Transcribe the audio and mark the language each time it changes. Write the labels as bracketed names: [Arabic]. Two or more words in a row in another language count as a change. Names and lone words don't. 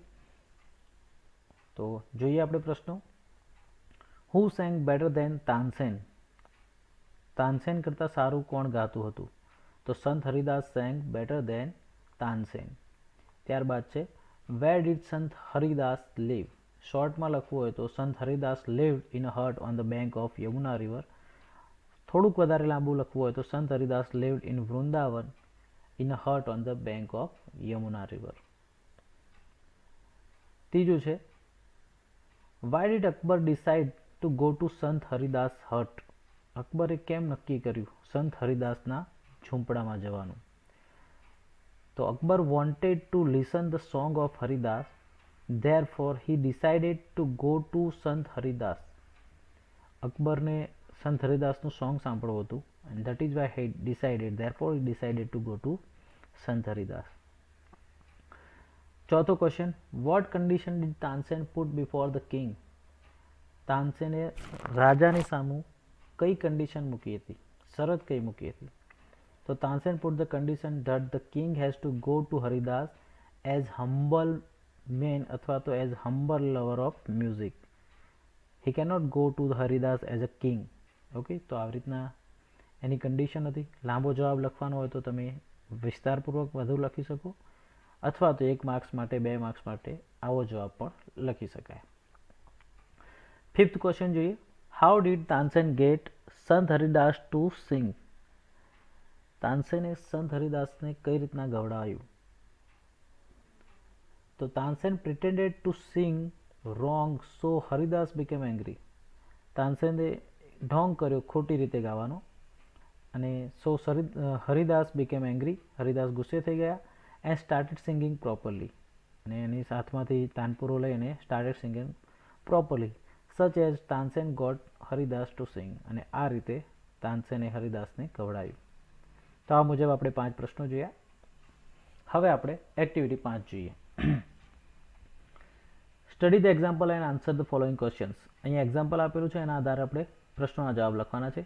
[Gujarati] તો જોઈએ આપણે પ્રશ્નો. [English] who sang better than [Gujarati] તાનસેન? તાનસેન કરતાં સારું કોણ ગાતું હતું? [English] તો સંત હરિદાસ sang better than તાનસેન. [Gujarati] ત્યારબાદ છે [English] where did સંત હરિદાસ live? [Gujarati] શોર્ટમાં લખવું હોય તો [English] સંત હરિદાસ lived in a hut on the bank of યમુના river. [Gujarati] થોડુંક વધારે લાંબુ લખવું હોય તો [English] સંત હરિદાસ lived in વૃંદાવન in a hut on the bank of યમુના river. [Gujarati] ત્રીજું છે [English] why did અકબર decide to go to સંત હરિદાસ hut? [Gujarati] અકબરે કેમ નક્કી કર્યું સંત હરિદાસના ઝૂંપડામાં જવાનું? [English] તો અકબર wanted to listen the song of હરિદાસ, therefore he decided to go to સંત હરિદાસ. [Gujarati] અકબરને સંત હરિદાસનું સોંગ સાંભળવું હતું, [English] and that is why he decided, therefore he decided to go to સંત હરિદાસ. [Gujarati] ચોથો ક્વેશ્ચન, [English] what condition did તાનસેન put before the king? [Gujarati] તાનસેને રાજાની સામું કઈ કન્ડિશન મૂકી હતી, શરત કઈ મૂકી હતી? [English] તો તાનસેન put the condition that the king has to go to હરિદાસ as humble man [Gujarati] અથવા તો [English] as humble lover of music. He cannot go to the હરિદાસ as a king. [Gujarati] ઓકે, તો આવી રીતના એની કન્ડિશન હતી. લાંબો જવાબ લખવાનો હોય તો તમે વિસ્તારપૂર્વક વધુ લખી શકો, અથવા તો 1 માર્ક્સ માટે 2 માર્ક્સ માટે આવો જવાબ પણ લખી શકાય. [English] fifth question જોઈએ. how did તાનસેન get સંત હરિદાસ to sing? [Gujarati] તાનસેને સંત હરિદાસને કઈ રીતના ગવડાવ્યું? [English] તો તાનસેન pretended to sing wrong so હરિદાસ became angry. [Gujarati] તાનસેને ઢોંગ કર્યો ખોટી રીતે ગાવાનો, અને [English] so હરિદાસ became angry, [Gujarati] હરિદાસ ગુસ્સે થઈ ગયા, [English] and started singing properly. [Gujarati] અને એની સાથમાંથી તાનપુરો લઈ અને [English] started singing properly such as તાનસેન got હરિદાસ to sing. [Gujarati] અને આ રીતે તાનસેને હરિદાસને ગવડાવ્યું. તો આ મુજબ આપણે 5 પ્રશ્નો જોયા. હવે આપણે એક્ટિવિટી 5 જોઈએ. [English] study the example and answer the following questions. [Gujarati] અહીંયા એક્ઝામ્પલ આપેલું છે, એના આધારે આપણે પ્રશ્નોના જવાબ લખવાના છે.